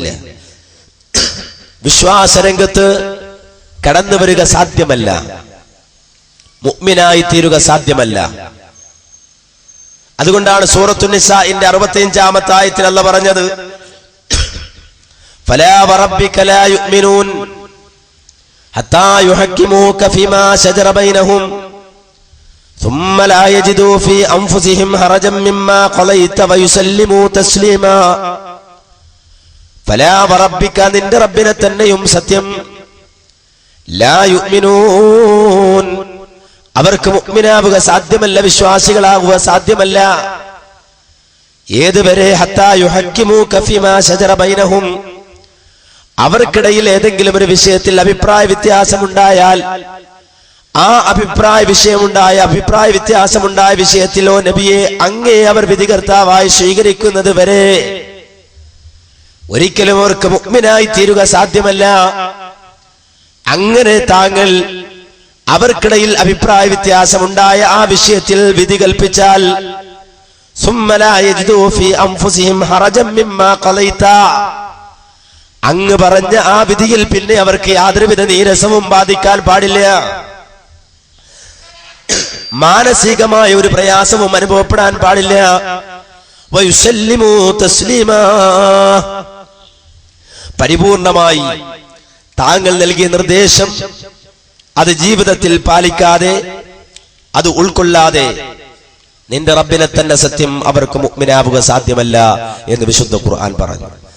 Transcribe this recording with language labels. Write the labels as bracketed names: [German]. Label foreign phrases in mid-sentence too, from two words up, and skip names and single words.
[Malayalam] വിശ്വാസ രംഗത്ത് കടന്നു വരിക സാധ്യമല്ല, മുഅ്മിനായി തീരുക സാധ്യമല്ല. അതുകൊണ്ടാണ് സൂറത്തുൻ നിസാഇന്റെ 65-ാമത്തെ ആയത്തിൽ അല്ലാഹു പറഞ്ഞത്, [Arabic] فلا وربك لا يؤمنون حتى يحكموك فيما شجر بينهم ثم لا يجدوا في أنفسهم حرجا مما قضيت ويسلموا تسليما. فلا وربك [Malayalam] നിന്റെ റബ്ബിനെ തന്നെയും സത്യം, [Arabic] لا يؤمنون [Malayalam] അവർക്ക് മുഅ്മിനാവുക സാധ്യമല്ല, വിശ്വാസികളാവുക സാധ്യമല്ല. ഏതുവരെ? [Arabic] حتى يحكموك فيما شجر بينهم [Malayalam] അവർക്കിടയിൽ ഏതെങ്കിലും ഒരു വിഷയത്തിൽ അഭിപ്രായ വ്യത്യാസമുണ്ടായാൽ, ആ അഭിപ്രായ വ്യത്യാസമുണ്ടായ വിഷയത്തിലോ നബിയെ അങ്ങേ അവർ വിധികർത്താവായി സ്വീകരിക്കുന്നത് വരെ ഒരിക്കലും അവർക്ക് മുഅ്മിനായി തീരുക സാധ്യമല്ല. അങ്ങനെ താങ്കൾ അവർക്കിടയിൽ അഭിപ്രായ വ്യത്യാസമുണ്ടായ ആ വിഷയത്തിൽ വിധി കൽപ്പിച്ചാൽ, [Arabic] ثم لا يجدوا في أنفسهم حرجا مما قضيت [Malayalam] അങ്ങ് പറഞ്ഞ ആ വിധിയിൽ പിന്നെ അവർക്ക് യാതൊരുവിധ നീരസവും ബാധിക്കാൻ പാടില്ല, മാനസികമായ ഒരു പ്രയാസവും അനുഭവപ്പെടാൻ പാടില്ല. [Arabic] ويسلموا تسليما [Malayalam] പരിപൂർണമായി താങ്കൾ നൽകിയ നിർദ്ദേശം അത് ജീവിതത്തിൽ പാലിക്കാതെ, അത് ഉൾക്കൊള്ളാതെ നിന്റെ റബ്ബിനെ തന്നെ സത്യം അവർക്ക് മുഅ്മിനാവുക സാധ്യമല്ല എന്ന് വിശുദ്ധ ഖുർആൻ പറഞ്ഞു.